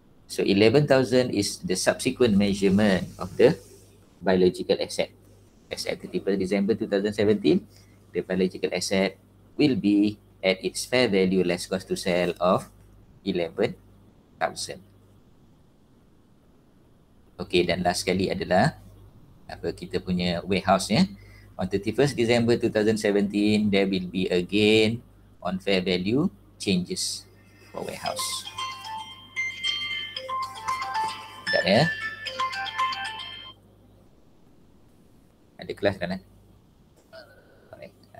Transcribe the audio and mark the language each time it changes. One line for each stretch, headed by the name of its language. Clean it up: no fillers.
English: So 11,000 is the subsequent measurement of the biological asset. As at 31st December 2017, the biological asset will be at its fair value less cost to sell of 11,000.
Malay: Okay, dan last sekali adalah apa kita punya warehouse ya.
English: On 31st December 2017, there will be a gain on fair value changes for warehouse.
Malay: Sekejap ya. Ada kelas kan? Alright.